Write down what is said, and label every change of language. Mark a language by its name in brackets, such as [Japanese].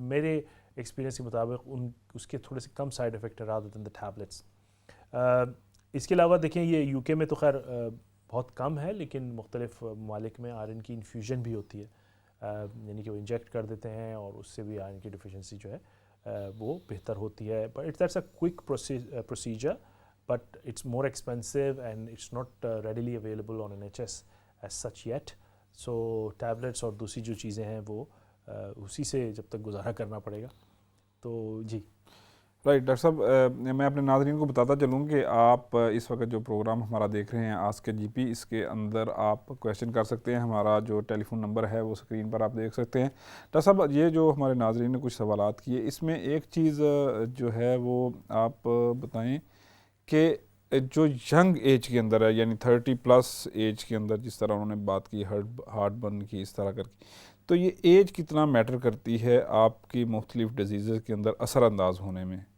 [Urdu] میرے ایکسپیرینس کے مطابق اس کے تھوڑے سے کم سائیڈ افیکٹ ہے [English] Rather than the tablets. [Urdu] اس کے علاوہ دیکھیں یہ یو کے میں تو خیر بہت کم ہے, لیکن مختلف ممالک میں آئرن کی انفیوژن بھی ہوتی ہے, یعنی کہ وہ انجیکٹ کر دیتے ہیں اور اس سے بھی آئرن کی ڈیفیشنسی جو ہے وہ بہتر ہوتی ہے. [English] But that's a quick procedure, but it's more expensive and it's not readily available on NHS as such yet. [Urdu] So tablets اور دوسری جو چیزیں ہیں وہ اسی سے جب تک گزارا کرنا پڑے گا. تو جی رائٹ ڈاکٹر صاحب، میں اپنے ناظرین کو بتاتا چلوں کہ آپ اس وقت جو پروگرام ہمارا دیکھ رہے ہیں آسک جی پی، اس کے اندر آپ کویشچن کر سکتے ہیں. ہمارا جو ٹیلی فون نمبر ہے وہ اسکرین پر آپ دیکھ سکتے ہیں. ڈاکٹر صاحب، یہ جو ہمارے ناظرین نے کچھ سوالات کیے، اس میں ایک چیز جو ہے وہ آپ بتائیں کہ جو ینگ ایج کے اندر ہے، یعنی 30+ ایج کے اندر، جس طرح انہوں نے بات کی ہارٹ برن کی اس طرح کر کے، تو یہ ایج کتنا میٹر کرتی ہے آپ کی مختلف ڈیزیزز کے اندر اثر انداز ہونے میں؟